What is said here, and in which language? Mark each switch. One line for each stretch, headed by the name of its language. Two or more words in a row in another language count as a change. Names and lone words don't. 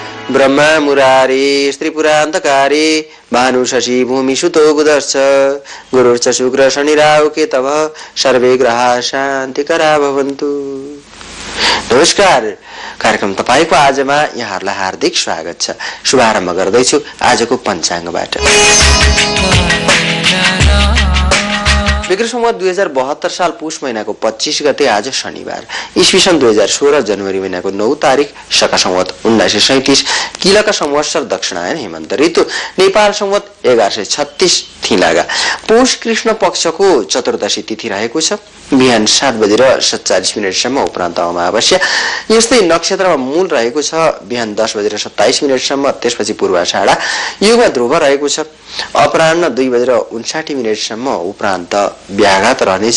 Sanskrit: ब्रह्मा मुरारी स्त्रीपुरान्तकारी भानु शशि भूमि सुतो बुधश्च गुरुर्च शुक्र शनि राहु केतव सर्वे ग्रहा शान्तिकरा भवन्तु।
Nepali: नमस्कार, कार्यक्रम तपाईको आजमा यहाँहरुलाई हार्दिक स्वागत छ। शुभारम्भ गर्दैछु आजको पञ्चाङ्गबाट। विक्रम संवत 2072 साल पुष महिनाको 25 गते आज शनिबार, ईस्वी सन् 2016 जनवरी महिनाको 9 तारिक, शका संवत 1937, किलका संवत्सर दक्षिणायन हेमन्त ऋतु, नेपाल संवत 1136 थिलागा, पुष कृष्ण पक्षको चतुर्दशी तिथि रहेको छ। बिहान 7:47 उपरान्त अमावास्या। यस्तै नक्षत्रमा मूल रहेको छ बिहान 10:27 त्यसपछि पूर्वाषाढा। युगमा ध्रुव रहेको छ। अपराह्न 2:59 उपरान्त व्याघात रहनेछ।